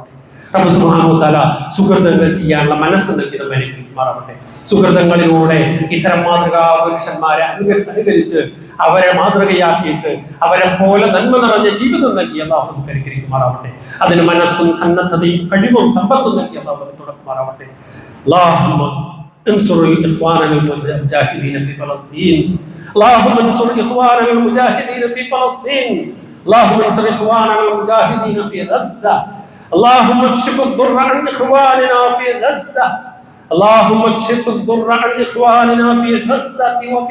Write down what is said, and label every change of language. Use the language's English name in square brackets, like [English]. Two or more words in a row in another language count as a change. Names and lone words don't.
[Malayalam] റബ്ബ് [Arabic] سبحانه وتعالى [Malayalam] സുഹൃതങ്ങൾ ചെയ്യാനുള്ള മനസ്സ് നൽകി നമ്മെ അനുഗ്രഹിക്കുമാറാവട്ടെ. സുഹൃതങ്ങളിലൂടെ ഇത്തരം മാതൃകാ പുരുഷന്മാരെ അനുകരിച്ച് അവരെ മാതൃകയാക്കിയിട്ട് അവരെ പോലെ നന്മ നിറഞ്ഞ ജീവിതം നൽകി അല്ലാഹു നമുക്ക് അനുഗ്രഹിക്കുമാറാവട്ടെ. അതിന് മനസ്സും സന്നദ്ധതയും കഴിവും സമ്പത്തും നൽകി അല്ലാഹു നമുക്ക് തുടക്കുമാറാവട്ടെ. [Arabic] അല്ലാഹുമ്മ انصر الاخوان المجاهدين في فلسطين اللهم انصر اخواننا المجاهدين في فلسطين اللهم انصر اخواننا المجاهدين في غزة اللهم اكشف الضر عن اخواننا في غزة اللهم اكشف الضر عن اخواننا في غزة وفي